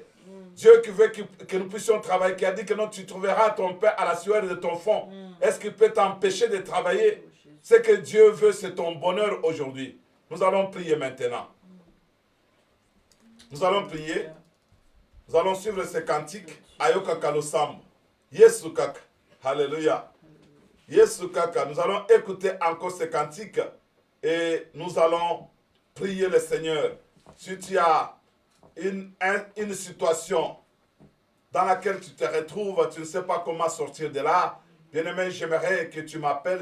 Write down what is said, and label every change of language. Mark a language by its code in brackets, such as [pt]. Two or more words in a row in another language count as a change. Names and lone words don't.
[fr] Dieu qui veut que nous puissions travailler, qui a dit que non, tu trouveras ton père à la sueur de ton front. Est-ce qu'il peut t'empêcher de travailler? Ce que Dieu veut, c'est ton bonheur aujourd'hui. Nous allons prier maintenant. Nous allons prier. Nous allons suivre ce cantique. [ln] Ayoka Kalosam. Yesu Kaka. Alléluia. Yesu Kaka. [fr] Nous allons écouter encore ce cantique et nous allons prier le Seigneur. Si tu as une situation dans laquelle tu te retrouves, tu ne sais pas comment sortir de là, bien-aimé, j'aimerais que tu m'appelles.